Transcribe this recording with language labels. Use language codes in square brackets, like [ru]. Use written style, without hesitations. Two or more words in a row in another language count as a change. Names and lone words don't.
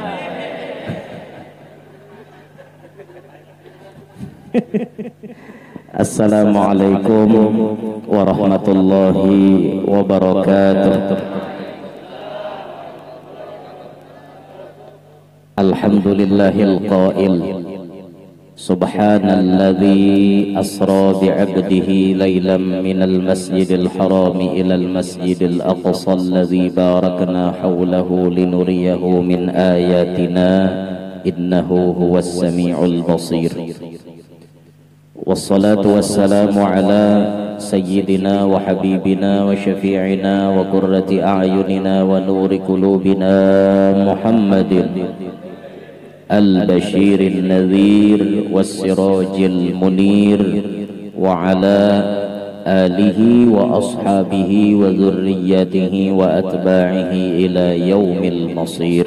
[ar] السلام عليكم ورحمة الله وبركاته. الحمد لله القائل سبحان الذي أسرى بعبده ليلا من المسجد الحرام إلى المسجد الأقصى الذي باركنا حوله لنريه من آياتنا إنه هو السميع البصير. والصلاة والسلام على سيدنا وحبيبنا وشفيعنا وقرة أعيننا ونور قلوبنا محمد البشير النذير والسراج المنير وعلى آله وأصحابه وذريته وأتباعه إلى يوم المصير.